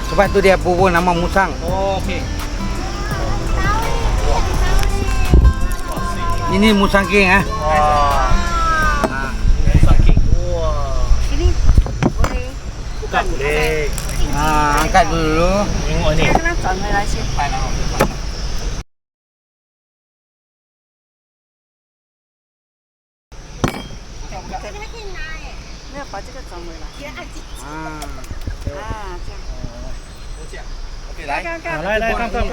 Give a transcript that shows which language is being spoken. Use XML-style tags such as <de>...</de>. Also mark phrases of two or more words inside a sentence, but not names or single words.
<ms>Sebab tu dia pupuk nama musang. Oh, okey. Ini musang king Wah. Musang King. Wah. Sini boleh. Buka boleh. Angkat dulu. Tengok ni.</ms> <zh>让它转回来先。没有把这个转回来。这样。 Okey, 来。</zh>